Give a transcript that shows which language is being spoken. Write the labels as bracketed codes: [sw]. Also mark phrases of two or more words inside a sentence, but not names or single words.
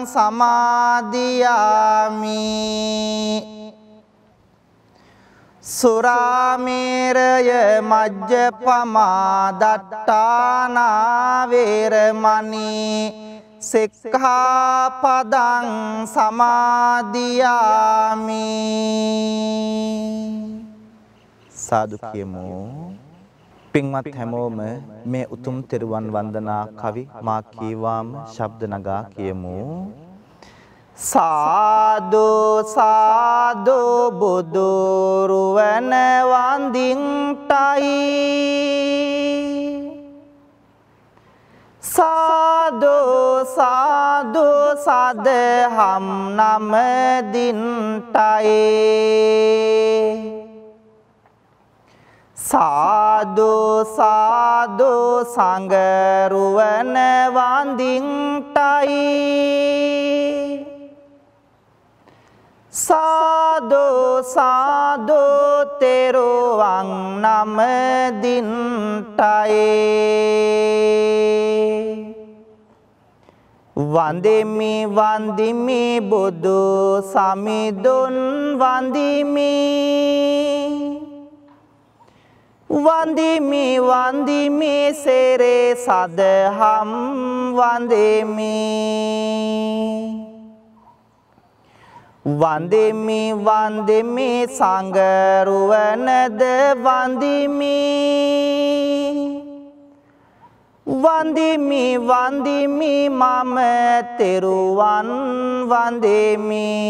[pi] සමාදියාමි සුරාමේරය මජ්ජපමා දට්ඨානා වේරමණී සික්ඛාපදං සමාදියාමි [si] සාදු කියමු පින්වත් හැමෝම මේ උතුම් තෙරුවන් වන්දනා කවි මා කීවාම ශබ්ද නගා කියමු සාදු සාදු බුදුරුවන වන්දින්ටයි සාදු සාදු සදහම් නමදින්ටයි සාදු සාදු සංගරුවන වන්දින්ටයි සාදු සාදු තෙරුවන් නමදින්ටයි වන්දිමි වන්දිමි බුදු සමිඳුන් වන්දිමි වන්දිමි වන්දිමි සෙරේ සදහම් වන්දිමි වන්දිමි වන්දිමි සංගරුවනද වන්දිමි වඳිමි වඳිමි මම තෙරුවන් වඳෙමි